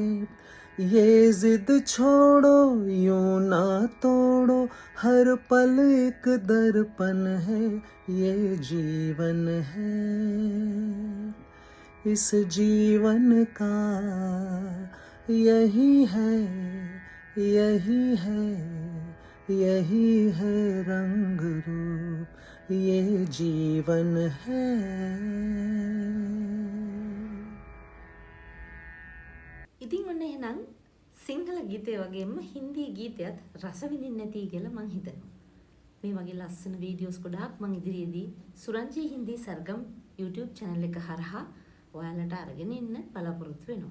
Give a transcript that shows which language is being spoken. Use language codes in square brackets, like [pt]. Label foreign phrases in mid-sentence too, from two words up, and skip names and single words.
[hi] ये जिद छोड़ो यूं ना तोड़ो हर पल एक दर्पण है ये जीवन है। इस जीवन का यही है यही है यही है रंग रूप ये जीवन है। [si] ඉතින් ඔන්න එහෙනම් සිංහල ගීතය වගේම හින්දි ගීතයත් රස විඳින්න නැති කියලා මං හිතනවා. මේ වගේ ලස්සන වීඩියෝස් ගොඩාක් මං ඉදිරියේදී සුරංජී හින්දි සර්ගම් YouTube channel එක හරහා ඔයාලට අරගෙන එන්න බලාපොරොත්තු වෙනවා.